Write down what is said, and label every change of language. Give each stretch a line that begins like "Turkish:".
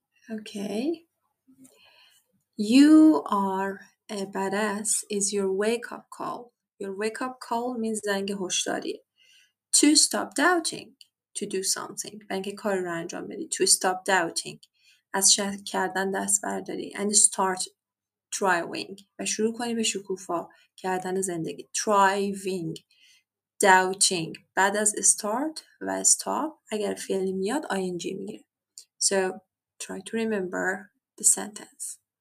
English: Okay. You are a badass is your wake-up call. Your wake-up call means
Persian: زنگ هشداریه.
English: To stop doubting. To do something.
Persian: و اینکه کاری رو انجام بدی.
English: To stop doubting.
Persian: از شک کردن دست برداری.
English: And start thriving.
Persian: و شروع کنی به شکوفا کردن زندگی.
English: Thriving. Doubting.
Persian: بعد از start و stop اگر فعلی میاد ing میگیره.
English: So try to remember the sentence.